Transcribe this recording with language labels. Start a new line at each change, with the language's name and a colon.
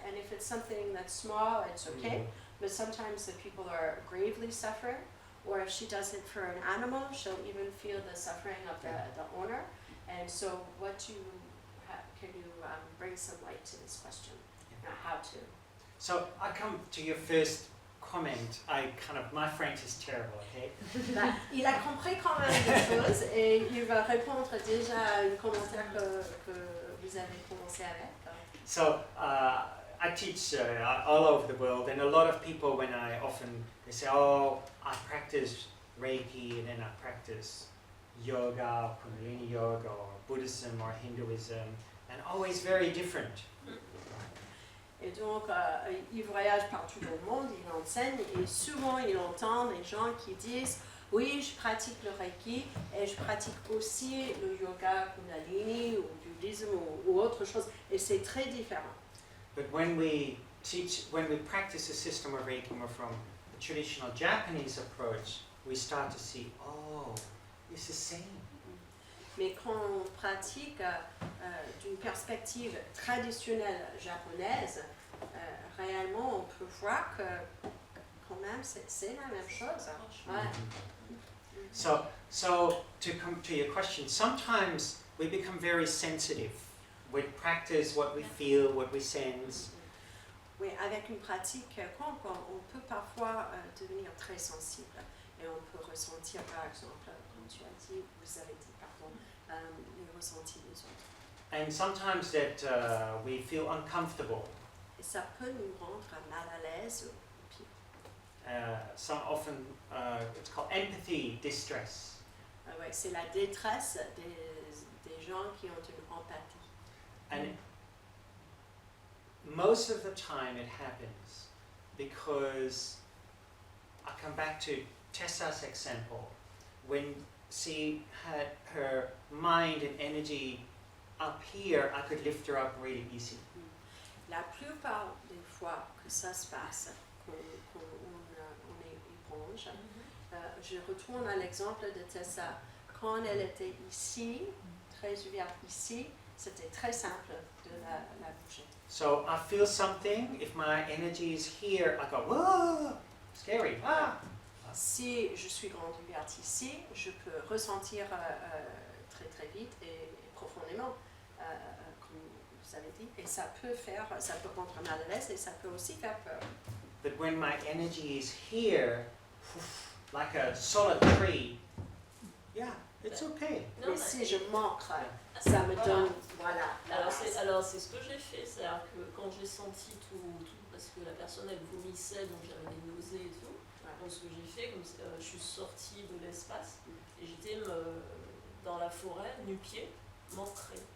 English: And if it's something that's small, it's okay, but sometimes the people are gravely suffering, or if she does it for an animal, she'll even feel the suffering of the owner. And so can you bring some light to this question? How to? So I come to your first comment. My French is terrible, okay?
French: Bah, il a compris quand même des choses et il va répondre déjà à un commentaire que vous avez commencé avec.
English: So I teach all over the world, and a lot of people, they say, oh, I practice Reiki, and then I practice yoga, Kundalini yoga, or Buddhism, or Hinduism, and always very different.
French: Et donc, il voyage partout dans le monde, il enseigne, et souvent il entend des gens qui disent « Oui, je pratique le Reiki, et je pratique aussi le yoga Kundalini, ou le bouddhisme, ou autre chose. » Et c'est très différent.
English: But when we practice a system of Reiki from the traditional Japanese approach, we start to see, oh, it's the same.
French: Mais quand on pratique d'une perspective traditionnelle japonaise, réellement on peut voir que quand même c'est la même chose. Ouais.
English: So to come to your question, sometimes we become very sensitive. We practice what we feel, what we sense.
French: Oui, avec une pratique, on peut parfois devenir très sensible et on peut ressentir, par exemple, comme tu as dit, vous avez dit, pardon, les ressentis des autres.
English: And sometimes that we feel uncomfortable.
French: Et ça peut nous rendre mal à l'aise.
English: Often it's called empathy distress.
French: Ouais, c'est la détresse des gens qui ont une empathie.
English: And most of the time it happens because, I come back to Tessa's example, when she had her mind and energy up here, I could lift her up really easy.
French: La plupart des fois que ça se passe, qu'on est éponge, je retourne à l'exemple de Tessa. Quand elle était ici, très ouverte ici, c'était très simple de la bouger.
English: So I feel something, if my energy is here, I go, whoa, scary, ah.
French: Si je suis grande ouverte ici, je peux ressentir très très vite et profondément, comme vous avez dit, et ça peut rendre mal à l'aise et ça peut aussi faire peur.
English: But when my energy is here, like a solid tree, yeah, It's okay.
French: Mais si je manque, ça me donne, voilà. Alors c'est ce que j'ai fait, c'est-à-dire que quand j'ai senti tout, parce que la personne elle vomissait, donc j'avais des nausées et tout, donc ce que j'ai fait, je suis sortie de l'espace et j'étais dans la forêt, nu-pied, m'ancrer.